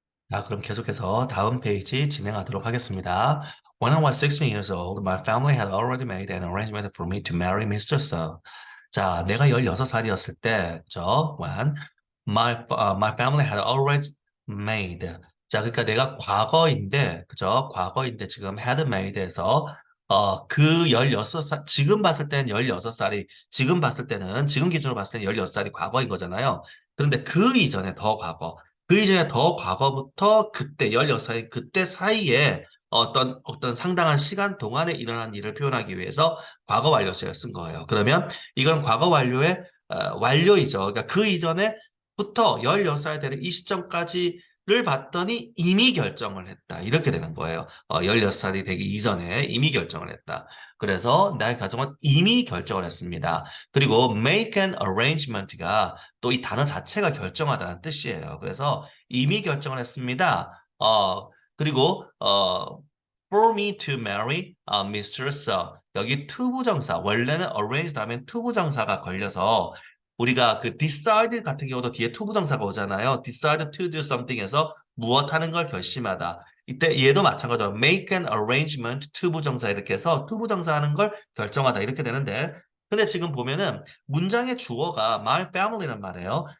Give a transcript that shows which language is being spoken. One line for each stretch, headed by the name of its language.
Korean: 자, 그럼 계속해서 다음 페이지 진행하도록 하겠습니다.
English: When I was 16 years old, my family had already made an arrangement for me to marry Mr. Seo.
Korean: 자, 내가 16살이었을 때,
English: when my family had already made.
Korean: 자, 그러니까 내가 과거인데, 그죠? 과거인데 지금 had made에서 그 16살, 지금 봤을 때는 16살이, 지금 봤을 때는, 지금 기준으로 봤을 때는 16살이 과거인 거잖아요. 그런데 그 이전에 더 과거. 그 이전에 더 과거부터 그때 16살 그때 사이에 어떤 상당한 시간 동안에 일어난 일을 표현하기 위해서 과거 완료식을 쓴 거예요. 그러면 이건 과거 완료의 완료이죠. 그러니까 그 이전에부터 16살 되는 이 시점까지를 봤더니 이미 결정을 했다. 이렇게 되는 거예요. 16살이 되기 이전에 이미 결정을 했다. 그래서 나의 가정은 이미 결정을 했습니다. 그리고 make an arrangement가 또 이 단어 자체가 결정하다는 뜻이에요. 그래서 이미 결정을 했습니다. 그리고
English: for me to marry Mr. Sir.
Korean: 여기 투부정사 원래는 arranged 하면 투부정사가 걸려서 우리가 그 decide 같은 경우도 뒤에 투부정사가 오잖아요.
English: decide to do something
Korean: 에서 무엇 하는 걸 결심하다. 이때 얘도 마찬가지로 make an arrangement 투부정사 이렇게 해서 투부정사 하는 걸 결정하다 이렇게 되는데 근데 지금 보면은 문장의 주어가 my family란 말이에요.